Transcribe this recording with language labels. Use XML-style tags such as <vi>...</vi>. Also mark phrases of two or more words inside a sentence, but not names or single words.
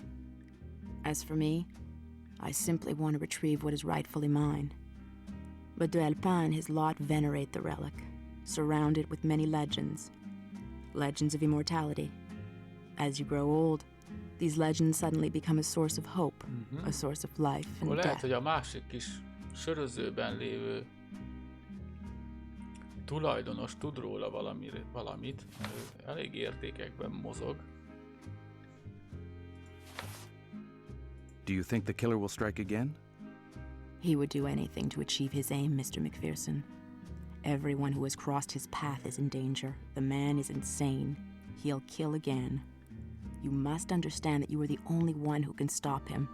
<en>As for me, I simply want to retrieve what is rightfully mine. But d'Alpin and his lot venerate the relic, surround it with many legends legends of immortality. As you grow old, these legends suddenly become a source of hope, a source of life and</en> <hu>lehet,</hu> <en>death.</en> <hu>hogy a másik kis sörözőben lévő tulajdonos tud róla valamit, elég értékekben mozog.</hu> <en>Do you think the killer will strike again? He would do anything to achieve his aim, Mr. McPherson. Everyone who has crossed his path is in danger. The man is insane. He'll kill again. You must understand that you are the only one who can stop him.</en>